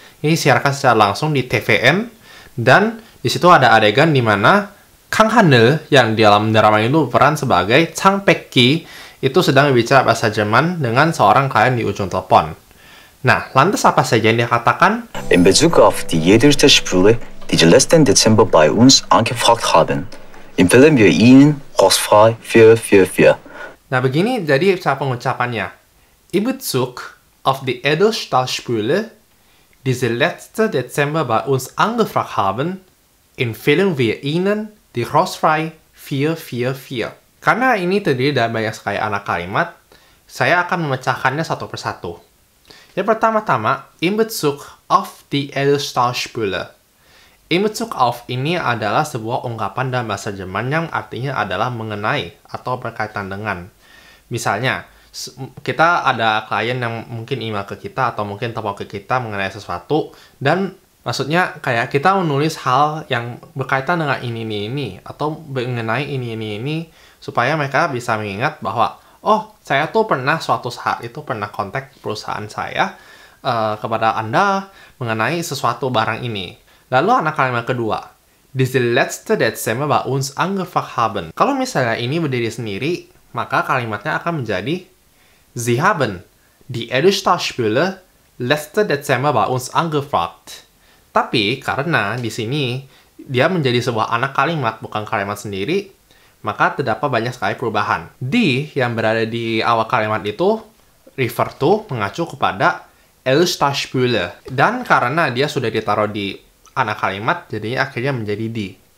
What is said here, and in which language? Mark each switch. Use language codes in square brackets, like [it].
[id] Ini disiarkan secara langsung di TVN, dan di situ ada adegan di mana Kang Hanel, yang di dalam drama itu berperan sebagai Chang Pek-ki, itu sedang berbicara bahasa Jerman dengan seorang klien di ujung telepon. Nah, lantas apa saja yang dia katakan? [de] In Bezug auf die Jedersprüche, die die letzten Dezember bei uns angefragt haben, empfehlen wir Ihnen kostenfrei 444. [id] Nah, begini jadi cara pengucapannya. [de] In Bezug auf die Edelstahlspüle, die sie letzte Dezember bei uns angefragt haben, empfehlen wir Ihnen die kostenfrei 444. [id] Karena ini terdiri dari banyak sekali anak kalimat, saya akan memecahkannya satu persatu. Yang pertama-tama, [de] in Bezug auf die Edelstahlspüle. In Bezug auf [id] ini adalah sebuah ungkapan dalam bahasa Jerman yang artinya adalah mengenai atau berkaitan dengan. Misalnya, kita ada klien yang mungkin email ke kita atau mungkin telepon ke kita mengenai sesuatu, dan maksudnya kayak kita menulis hal yang berkaitan dengan ini, atau mengenai ini, supaya mereka bisa mengingat bahwa oh, saya tuh pernah suatu saat itu pernah kontak perusahaan saya kepada Anda mengenai sesuatu barang ini. Lalu anak kalimat kedua, [de] diese letzte Dezember bei uns angefragt haben. [id] Kalau misalnya ini berdiri sendiri, maka kalimatnya akan menjadi [de] Sie haben die Edelstahlspüle letzte Dezember bei uns angefragt. [id] Tapi karena di sini dia menjadi sebuah anak kalimat, bukan kalimat sendiri, maka terdapat banyak sekali perubahan. Die yang berada di awal kalimat itu [en] refer to, [id] mengacu kepada Edelstahlspüle. Dan karena dia sudah ditaruh di anak kalimat, jadinya akhirnya menjadi die.